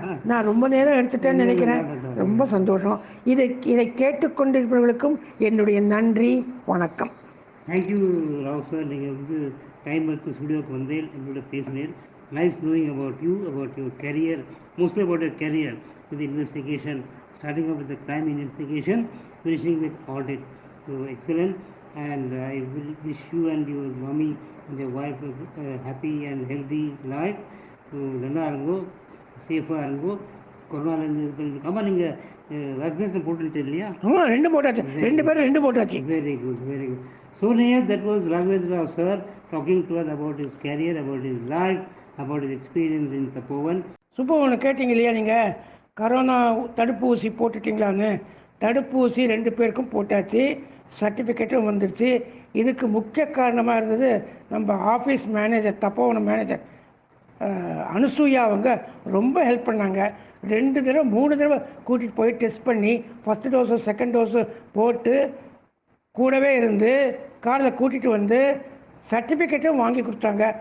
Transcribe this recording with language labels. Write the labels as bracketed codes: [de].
[ta] நான் ரொம்ப நேரம் எடுத்துட்டேன்னு நினைக்கிறேன். ரொம்ப சந்தோஷம். இதை கேட்டுக்கொண்டிருப்பவர்களுக்கும் என்னுடைய நன்றி, வணக்கம். Thank you Rao sir. நீங்கள் வந்து டைம் எடுத்து ஸ்டுடியோக்கு வந்தேன், என்னோட பேசினேன். [en] Nice knowing about you, about your career, mostly about your career with investigation, starting off with the crime investigation, finishing with audit. So excellent, and I will wish you and your mommy and your wife a happy and healthy life. [ta] So நல்லா இருங்கோ, சேஃபாக இருங்கோ. கொரோனாலேருந்து இது பண்ணி. ஆமாம், நீங்கள் vaccination போட்டுட்டு இல்லையா? ஆமாம், 2 போட்டாச்சு. 2 பேரும் 2 போட்டாச்சு. [en] Very good, very good. So near, that was Raghavendra Rao sir talking to us about his career, about his life, about his experience in Tapovan. [ta] Subbu, ஒன்று கேட்டீங்க இல்லையா, நீங்கள் கரோனா தடுப்பூசி போட்டுட்டிங்களான்னு? தடுப்பூசி 2 பேருக்கும் போட்டாச்சு, சர்டிஃபிகேட்டும் வந்துருச்சு. இதுக்கு முக்கிய காரணமாக இருந்தது நம்ம ஆஃபீஸ் மேனேஜர், தப்போவன மேனேஜர் அனுசூயா. அவங்க ரொம்ப ஹெல்ப் பண்ணாங்க. 2 தடவை 3 தடவை கூட்டிகிட்டு போய் டெஸ்ட் பண்ணி, ஃபஸ்ட்டு டோஸு செகண்ட் டோஸு போட்டு கூடவே இருந்து காரில் கூட்டிகிட்டு வந்து சர்டிஃபிகேட்டும் வாங்கி கொடுத்தாங்க.